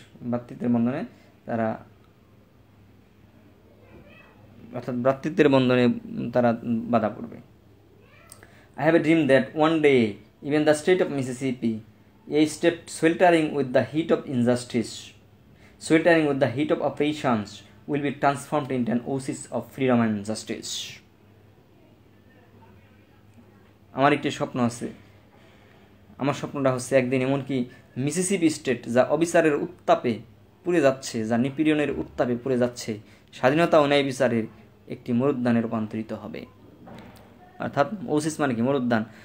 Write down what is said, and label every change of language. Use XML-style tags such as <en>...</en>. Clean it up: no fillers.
<bn>ভ্রাতৃত্বের বন্ধনে তারা, অর্থাৎ ভ্রাতৃত্বের বন্ধনে তারা বাধা পড়বে।</bn> <en>I have a dream that one day even the state of Mississippi, a state sweltering with the heat of injustice, sweltering with the heat of oppressions, will be transformed into an oasis of freedom and justice.</en> <bn>আমার একটি স্বপ্ন আছে, আমার স্বপ্নটা হচ্ছে একদিন এমনকি Mississippi state যা অবিচারের উত্তাপে পুড়ে যাচ্ছে, যা নিপীড়নের উত্তাপে পুড়ে যাচ্ছে, স্বাধীনতা ও ন্যায় বিচারের একটি মরুদ্যানে রূপান্তরিত হবে। অর্থাৎ ওসিস মানে কি? মরুদ্যান।</bn>